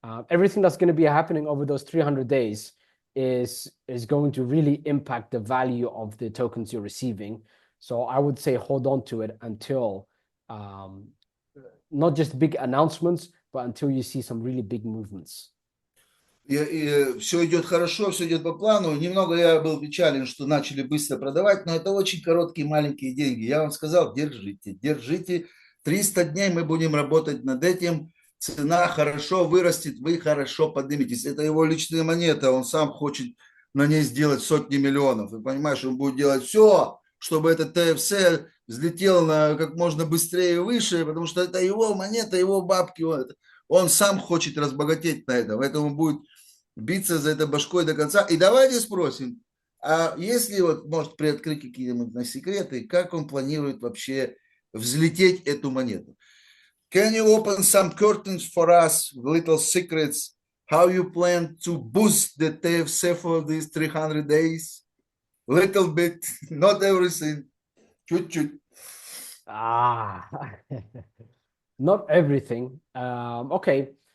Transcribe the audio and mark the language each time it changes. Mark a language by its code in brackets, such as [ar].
[en] Everything that's going to be happening over those 300 days is going to really impact the value of the tokens you're receiving. So I would say hold on to it until not just big announcements, but until you see some really big movements. [ru] и все идет хорошо, все идет по плану. Немного я был печален, что начали быстро продавать, но это очень короткие маленькие деньги. Я вам сказал, держите, держите. 300 дней мы будем работать над этим. Цена хорошо вырастет, вы хорошо подниметесь. Это его личная монета, он сам хочет на ней сделать сотни миллионов. Вы понимаете, он будет делать все, чтобы этот ТФС взлетел на как можно быстрее и выше, потому что это его монета, его бабки. Он сам хочет разбогатеть на этом, поэтому будет биться за это башкой до конца. И давайте спросим, а если вот, может, приоткрыть какие-нибудь секреты, как он планирует вообще взлететь эту монету? [en] Can you open some curtains for us, little secrets, how you plan to boost the TFC for these 300 days? Little bit, not everything, [ru] чуть-чуть. [en] Ah, not everything. Okay.